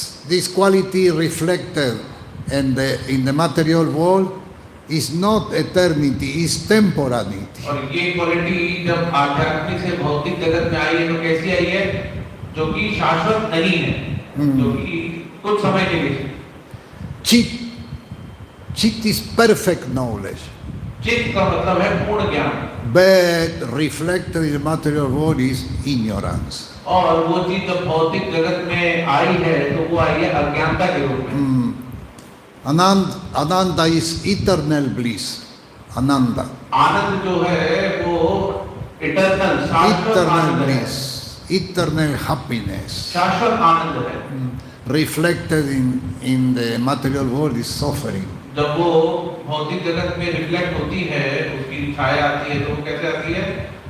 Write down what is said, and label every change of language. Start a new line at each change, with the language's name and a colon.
English: This quality reflected in the material world is not eternity, is temporality.
Hindi: और ये quality जब आध्यात्मिक से भौतिक जगत में आई है तो कैसी आई है? जो कि शाश्वत नहीं है, जो कि कुछ समय के लिए।
English: Chit is perfect knowledge.
Hindi: चित्त का मतलब है पूर्ण ज्ञान।
English: But reflected in the material world is ignorance.
Hindi: और वो चीज जब भौतिक जगत में आई है तो वो आई है अज्ञानता के रूप में।
English: Ananda is eternal bliss.
Sanskrit: Ananda.
Hindi: आनंद जो है वो इटर्नल, शाश्वत आनंद है।
English: Eternal happiness.
Hindi: शाश्वत आनंद है।
English: Reflected in the material world is suffering.
Hindi: जब वो भौतिक जगत में रिफ्लेक्ट होती है, उसकी छाया आती है तो वो कैसे आती है?